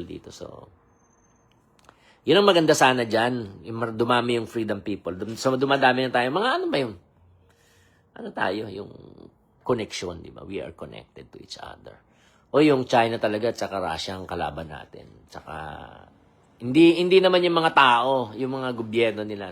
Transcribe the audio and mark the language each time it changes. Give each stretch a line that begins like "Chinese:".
Filipino: So, yun ang maganda sana dyan. Dumami yung freedom people. So, dumadami na tayo. Mga ano ba yun? Ano tayo? Yung connection, di ba?
English: We are connected to each other.
Filipino: O yung China talaga, tsaka Russia ang kalaban natin. Tsaka, hindi naman yung mga tao, yung mga gobyerno nila.